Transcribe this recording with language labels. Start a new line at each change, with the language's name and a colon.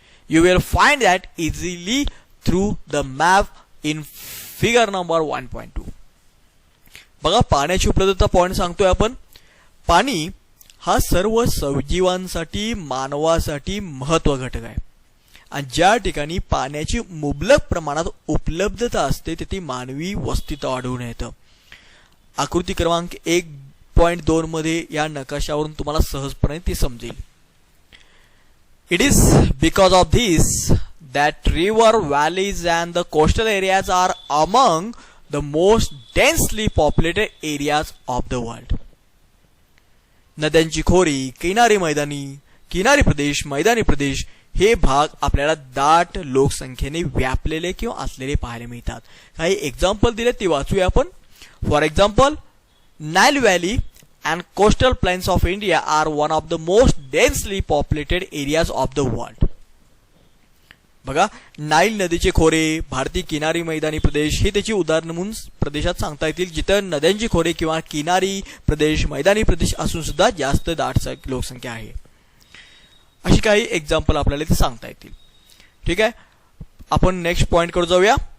English: You will find that easily through the map in figure number 1.2.
Marathi: बघा, पाण्याची उपलब्धता point सांगतोय आपण. पाणी हा सर्व सजीवांसाठी, मानवासाठी महत्व घटक आहे आणि ज्या ठिकाणी पाण्याची मुबलक प्रमाणात उपलब्धता असते तिथे मानवी वस्तीत आढळून येतं. आकृती क्रमांक 1.2 मध्ये या नकाशावरून तुम्हाला सहजपणे ते समजेल.
English: It is because of this that river valleys and the coastal areas are among the most densely populated areas of the world.
Marathi: नद्यांची खोरी, किनारी प्रदेश, मैदानी प्रदेश हे भाग आपल्याला दाट लोकसंख्येने व्यापलेले किंवा असलेले पाहायला मिळतात. काही एक्झाम्पल दिले ते वाचूया आपण.
English: For example, Nile valley and coastal plains of India are one of the most densely populated areas of the world.
Marathi: बघा, नाईल नदीचे खोरे, भारतीय किनारी मैदानी प्रदेश हे त्याची उदाहरण म्हणून प्रदेशात सांगता येतील जिथं नद्यांची खोरे किंवा किनारी प्रदेश, मैदानी प्रदेश असून सुद्धा जास्त दाट लोकसंख्या आहे. अशी काही एक्झाम्पल आपल्याला ते सांगता येतील. ठीक आहे, आपण नेक्स्ट पॉइंट कडे जाऊया.